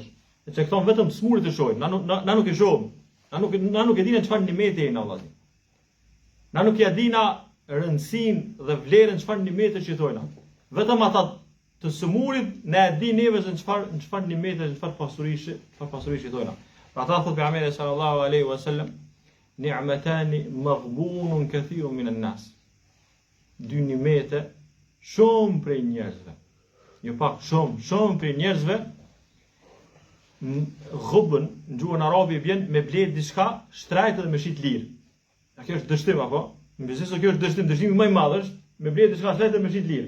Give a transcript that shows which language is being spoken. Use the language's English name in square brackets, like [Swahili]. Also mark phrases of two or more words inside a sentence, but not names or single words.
[Albanian] Se këto vetëm smurit e shohim, na nuk e shohim. Na nuk e dinë çfarë nimeti jena vllazni. Na nuk ja dina rëndësinë dhe vlerën çfarë nimeti shitojna. Vetëm ata të smurit na e dinë neve se çfarë nimeti, çfarë pasurish shitojna. Pra ata thotë pejgamberi [Arabic] صلى الله عليه وسلم, نعمتان مغبون كثير من الناس. [Albanian] Dy nimete shumë prej njerëzve, jo pak shumë prej njerëzve ghubën në gjuhën arabe vjen me blerë diçka shtrejtë dhe me shit lirë. A kjo është dështim apo? Në biznes kjo është dështimi më i madh është me blerë diçka shtrejtë dhe me shit lirë.